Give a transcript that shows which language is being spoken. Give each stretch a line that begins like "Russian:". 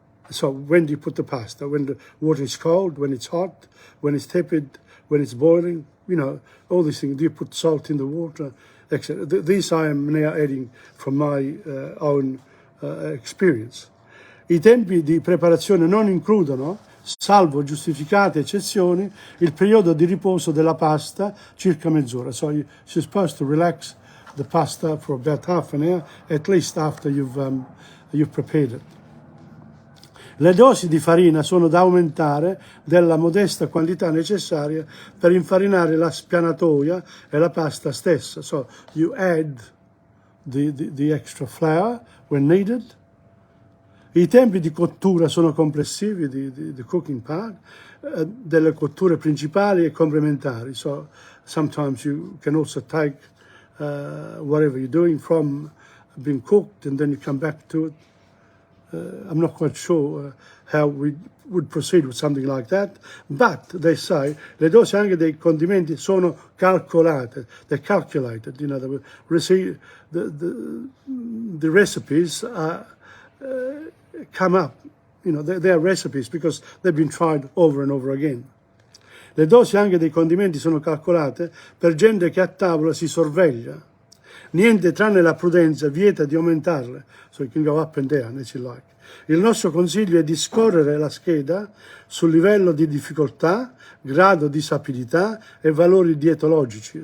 English: So when do you put the pasta? When the water is cold, when it's hot, when it's tepid, when it's boiling, all these things. Do you put salt in the water, etc.? These I am now adding from my own experience.
Italian: I tempi di preparazione non includono, salvo giustificate eccezioni, il periodo di riposo della pasta, circa mezz'ora.
English: So you're supposed to relax the pasta for about half an hour, at least after you've prepared it.
Italian: Le dosi di farina sono da aumentare della modesta quantità necessaria per infarinare la spianatoia e la pasta stessa.
English: So you add the extra flour when needed.
Italian: I tempi di cottura sono complessivi,
English: the cooking part,
Italian: delle cotture principali e complementari.
English: So sometimes you can also take whatever you're doing from being cooked and then you come back to it. I'm not quite sure how we would proceed with something like that, but they say
Italian: le dosi anche dei condimenti sono calcolate,
English: they're calculated, you know, the recipes are come up, you know, they're recipes because they've been tried over and over again.
Italian: Le dosi anche dei condimenti sono calcolate per gente che a tavola si sorveglia. Niente tranne la prudenza vieta di aumentarle,
English: so you can go up and down as you like.
Italian: Il nostro consiglio è di scorrere la scheda sul livello di difficoltà, grado di sapidità e valori dietologici.